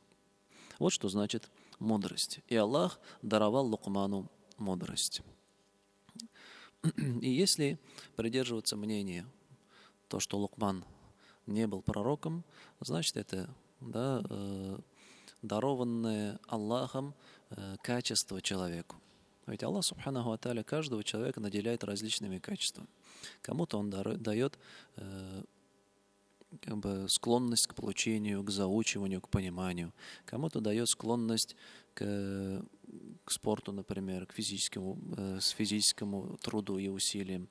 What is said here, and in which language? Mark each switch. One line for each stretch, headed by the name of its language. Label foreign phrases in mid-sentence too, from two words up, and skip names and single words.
Russian: Вот что значит мудрость. И Аллах даровал Лукману мудрость. И если придерживаться мнения, то, что Лукман не был пророком, значит, это дарованное Аллахом качество человеку. Ведь Аллах,
Arabic: سبحانه وتعالى,
Russian: каждого человека наделяет различными качествами. Кому-то Он дает склонность к получению, к заучиванию, к пониманию. Кому-то дает склонность к спорту, например, к физическому труду и усилиям.